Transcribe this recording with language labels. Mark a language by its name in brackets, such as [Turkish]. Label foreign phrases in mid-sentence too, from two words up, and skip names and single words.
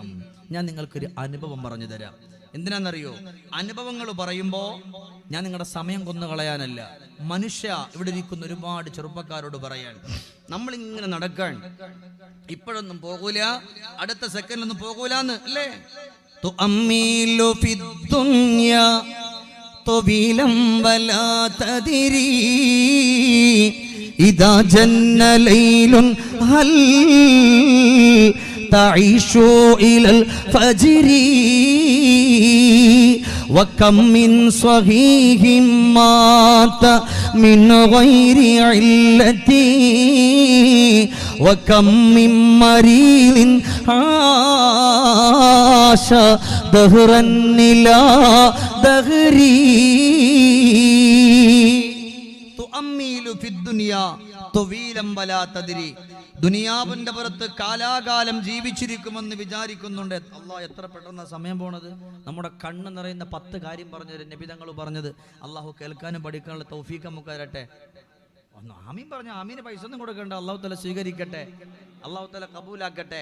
[Malayalam] ഞാൻ നിങ്ങൾക്കൊരു അനുഭവം പറഞ്ഞു തരാം. എന്തിനാണെന്നറിയോ? അനുഭവങ്ങൾ പറയുമ്പോ ഞാൻ നിങ്ങളുടെ സമയം കൊന്നുകളയാനല്ല, മനുഷ്യ ഇവിടെ ഇരിക്കുന്ന ഒരുപാട് ചെറുപ്പക്കാരോട് പറയാൻ. നമ്മളിങ്ങനെ നടക്കാൻ ഇപ്പോഴൊന്നും പോകൂല, അടുത്ത സെക്കൻഡൊന്നും പോകൂലെന്ന് അല്ലേ? [Arabic] طويلا ولا تدري إذا جن ليل هل تعيش إلى الفجر وكم من صحيح مات من غير علة وكم من مريض عاش دهرا إلى دهري تؤمل في الدنيا طويلا ولا تدري. [Malayalam] ദുനിയാവിന്റെ പുറത്ത് കാലാകാലം ജീവിച്ചിരിക്കുമെന്ന് വിചാരിക്കുന്നുണ്ട്. അള്ളാഹ് എത്ര പെട്ടെന്ന് സമയം പോണത്. നമ്മുടെ കണ്ണ് നിറയുന്ന 10 കാര്യം പറഞ്ഞത് നബി തങ്ങൾ പറഞ്ഞത്. അള്ളാഹു കേൾക്കാനും പഠിക്കാനുള്ള തൗഫീഖ് നമുക്ക് തരട്ടെ. ഒന്ന് ആമീൻ പറഞ്ഞ ആമീന് പൈസ ഒന്നും കൊടുക്കണ്ട, അള്ളാഹു തആല സ്വീകരിക്കട്ടെ, അള്ളാഹു തആല കബൂലാക്കട്ടെ.